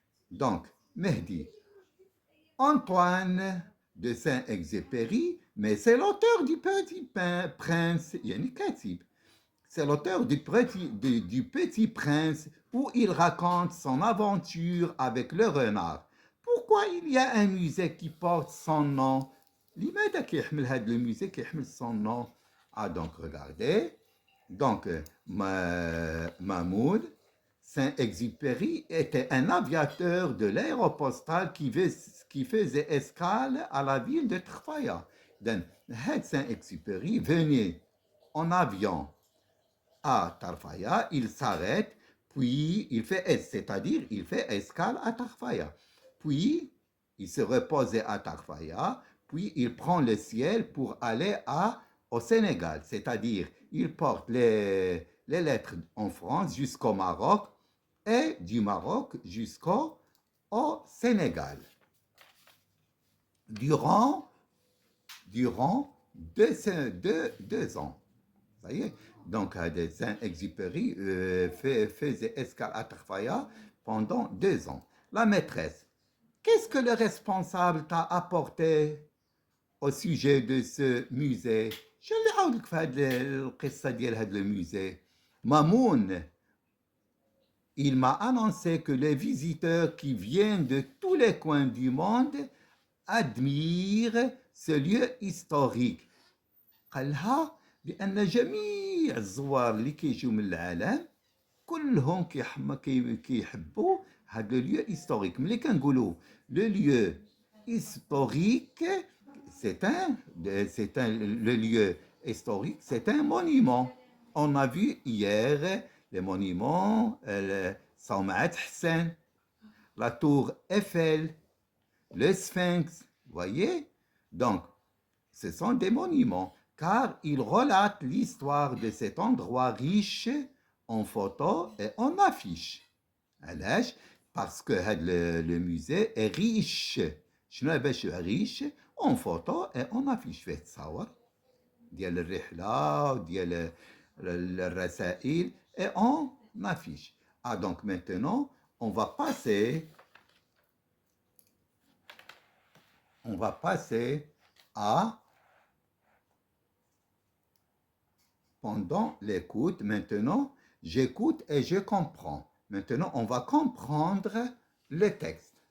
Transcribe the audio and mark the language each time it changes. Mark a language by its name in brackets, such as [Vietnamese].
[French] Donc, Mehdi, Antoine de Saint-Exupéry, mais c'est l'auteur du Petit Prince, yani Katib. C'est l'auteur du Petit Prince où il raconte son aventure avec le renard. Pourquoi il y a un musée qui porte son nom? [Arabic] لماذا كيحمل هذا الموسيقى كيحمل [French] son nom? Ah, donc regardez. Donc Mahmoud Saint-Exupéry était un aviateur de l'aéropostale qui faisait escale à la ville de Tarfaya. Donc Saint-Exupéry venait en avion à Tarfaya, il s'arrête, puis il fait, c'est-à-dire il fait escale à Tarfaya. Puis il se reposait à Tarfaya, puis il prend le ciel pour aller au Sénégal, c'est-à-dire il porte les lettres en France jusqu'au Maroc et du Maroc jusqu'au Sénégal. Durant 2 ans. Ça y est. Donc, Saint-Exupéry faisait escale à Tarfaya pendant 2 ans. La maîtresse, qu'est-ce que le responsable t'a apporté au sujet de ce musée? Je l'ai [Arabic] عاودلك في هذه القصة ديال هذا الموسيه. [French] Mamoun, il m'a annoncé que les visiteurs qui viennent de tous les coins du monde admirent ce lieu historique. [Arabic] قالها بأن جميع الزوار اللي كيجيو من العالم كلهم كيحبوا هذا لو ليو هيستوريك. ملي كنقولوا لو ليو هيستوريك [French] le lieu historique, c'est un monument. On a vu hier les monuments, Saumat Hassan, la tour Eiffel, le Sphinx, vous voyez? Donc, ce sont des monuments, car ils relatent l'histoire de cet endroit riche en photos et en affiches. [Arabic] علاش؟ [French] parce que le musée est riche. [Arabic] شنو باش [French] riche en photos et en affiches. [Arabic] فيه تصاور ديال الرحلة وديال الرسائل [French] et en affiches. Ah, donc maintenant, on va passer à pendant l'écoute. Maintenant, j'écoute et je comprends. Maintenant, on va comprendre le texte.